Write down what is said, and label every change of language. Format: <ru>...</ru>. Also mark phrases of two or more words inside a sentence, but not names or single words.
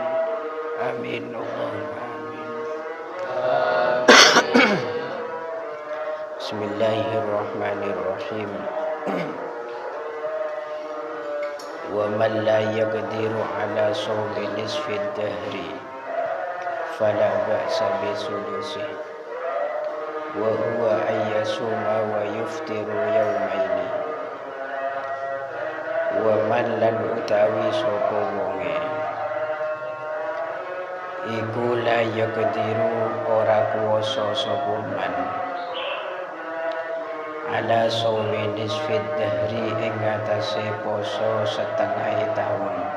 <ar>آمين. اللهم آمين. بسم الله الرحمن الرحيم. ومن لا يقدر على صوم نصف الدهر فلا بأس بثلثه وهو أن يصوم ويفطر يومين. ومن</ar> <jv>lan utawi sapa wonge iku</jv> <ar>لا يقدر</ar> <jv>ora kuwasa sapa</jv> <ar>من على صوم نصف الدهر</ar> <jv>ing atase poso setengah tahun.</jv>